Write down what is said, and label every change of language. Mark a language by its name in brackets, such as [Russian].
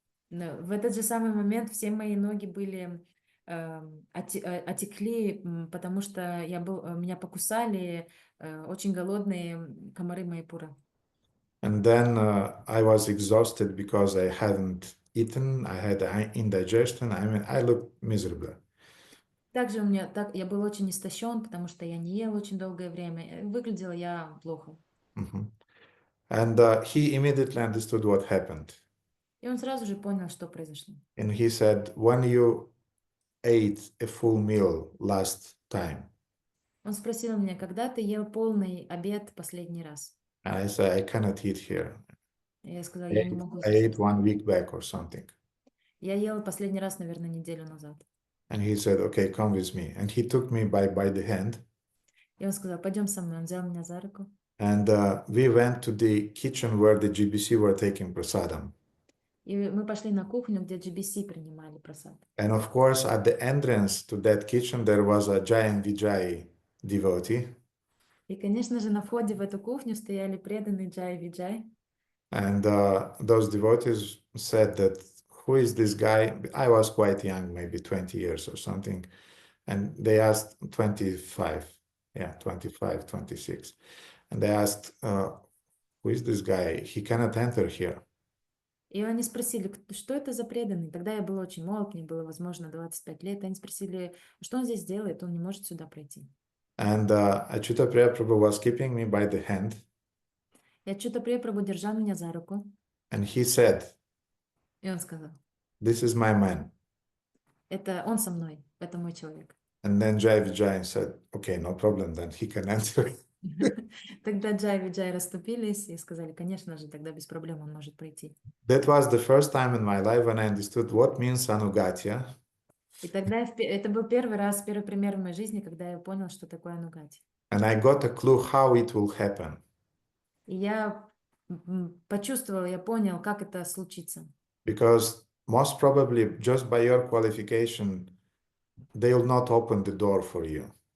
[Russian] Но в этот же самый момент все мои ноги были отекли, потому что меня покусали очень голодные комары Майяпура. [English] And then I was exhausted because I hadn't eaten. I had indigestion. I mean, I looked miserable. [Russian] Также я был очень истощен, потому что я не ел очень долгое время. Выглядела я плохо. Mm-hmm. [English] And he immediately understood what happened. [Russian] И он сразу же понял, что произошло. [English] And he said, "When you ate a full meal last time?" [Russian] Он спросил меня, когда ты ел полный обед последний раз? [English] I said, "I cannot eat here. [Russian] Я сказала, я не могу [English] I ate [Russian] сейчас. [English] 1 week back or something." [Russian] Я ела последний раз, наверное, неделю назад. [English] And he said, okay, come with me. And he took me by the hand. [Russian] И он сказал, пойдем со мной. Он взял меня за руку. [English] And we went to the kitchen where the GBC were taking prasadam. [Russian] И мы пошли на кухню, где GBC принимали просад. [English] And of course, at the entrance to that kitchen, there was a giant Vijay devotee. [Russian] И, конечно же, на входе в эту кухню стояли преданные Джай Виджай. [English] And those devotees said that, who is this guy? I was quite young, maybe 20 years or something. And they asked 25, yeah, 25, 26. And they asked, who is this guy? He cannot enter here. [Russian] И они спросили, что это за преданный? Тогда я была очень молод, мне было, возможно, 25 лет. Они спросили, что он здесь делает? Он не может сюда пройти. [English] And Achyuta Priya Prabhu was keeping me by the hand. [Russian] И Achyuta Priya Prabhu держал меня за руку. [English] And he said, [Russian] И он сказал, [English] this is my man. [Russian] это он со мной, это мой человек. [English] And then Jai Vijay said, okay, no problem, then he can enter. [Russian] Тогда Джай Виджай расступились и сказали, конечно же, тогда без проблем он может пройти. [English] That was the first time in my life when I understood what means ānugatya. [Russian] И тогда это был первый раз, первый пример в моей жизни, когда я понял, что такое ānugatya. [English] And I got a clue how it will happen. [Russian] И я почувствовал, я понял, как это случится. [English] Because most probably just by your qualification, they will not open the door for you.